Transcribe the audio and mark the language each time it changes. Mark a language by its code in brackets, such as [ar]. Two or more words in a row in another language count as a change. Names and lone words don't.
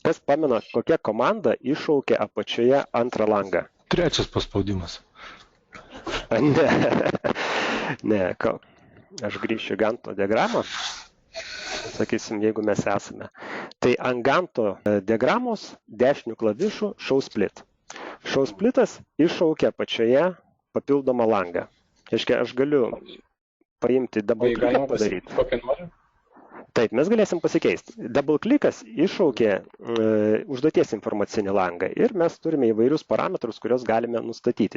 [lt] Kas pamena, kokia komanda iššaukė apačioje antrą langą? Trečias paspaudimas. Ne, aš grįšiu į Ganto diagramą. Sakysim, jeigu mes esame. Tai ant Ganto diagramos dešinių klavišų [en] show split. Show splitas [lt] iššaukia apačioje papildomą langą. Reiškia, aš galiu paimti [en] double click [lt] padaryti. Taip, mes galėsim pasikeisti. [en] Double clickas [lt] iššaukė užduoties informacinį langą ir mes turime įvairius parametrus, kuriuos galime nustatyti.